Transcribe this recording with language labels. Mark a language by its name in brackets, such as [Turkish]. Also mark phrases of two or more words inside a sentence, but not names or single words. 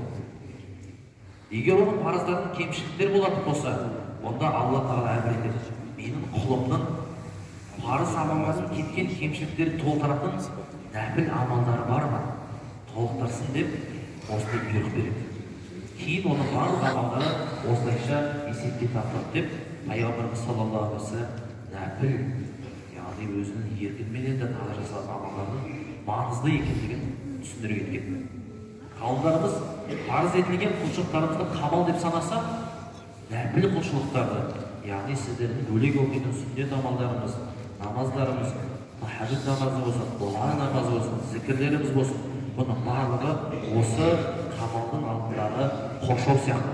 [Kazakh] Егер оның парыздарының кемшіліктер болатын болса, онда Алла тағала әмір етеді. Менің құлымның парыз амалдарының кеткен кемшіліктерін толтыратын нәпіл амалдары бар ма? Толықтырсын деп, осылай бұйрық береді. Кейін оның барлық амалдары осылайша есепке тартылады деп, Пайғамбарымыз [Arabic] صلى الله عليه وسلم [Kazakh] нәпіл, яғни өзінің еркіменен де тағы жасалған амалдардың маңызды екендігін түсіндіре кеткен. Қауымдарымыз парыз етілген құлшылықтарымызды қамал деп санаса, нәпіл құлшылықтарды, яғни сіздердің бөлек оқитын сүннет амалдарымыз, намаздарымыз, тахаджуд намазы болсын, дуа намазы болсын, зікірлеріміз болсын, бұның барлығы осы қамалдың алдындағы қоршау сияқты.